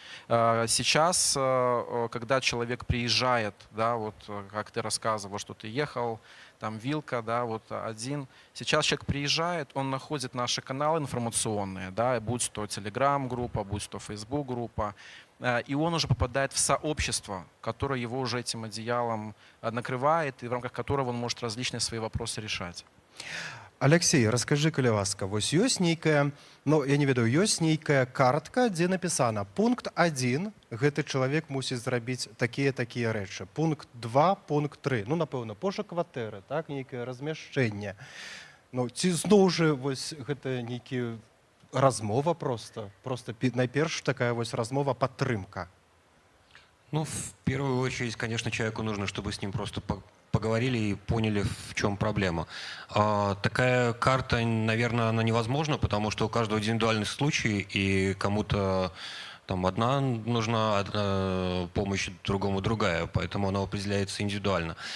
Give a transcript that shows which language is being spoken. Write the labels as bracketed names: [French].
[Russian] Сейчас, когда человек приезжает, да, вот как ты рассказывал, что ты ехал, там Вилка, да, вот один. Сейчас человек приезжает, он находит наши каналы информационные, да, будь то Telegram-группа, будь то Facebook-группа, и он уже попадает в сообщество, которое его уже этим одеялом накрывает, и в рамках которого он может различные свои вопросы решать. [Belarusian] Алексей, расскажи, калі ласка, вось ёсць нейкая, я не ведаю, ёсць нейкая картка, дзе напісана пункт 1, гэты чалавек мусіць зрабіць такія рэчы. Пункт 2, пункт 3, напэўна, пошук кватэры, так, нейкае размяшчэнне. Ці зноў жа вось гэта нейкі размова просто найперш такая вось размова падтрымка. [Russian] Ну, в первую очередь, конечно, человеку нужно, чтобы с ним просто поговорили и поняли, в чем проблема. Такая карта, наверное, она невозможна, потому что у каждого индивидуальный случай, и кому-то там одна нужна помощь, другому другая, поэтому она определяется индивидуально.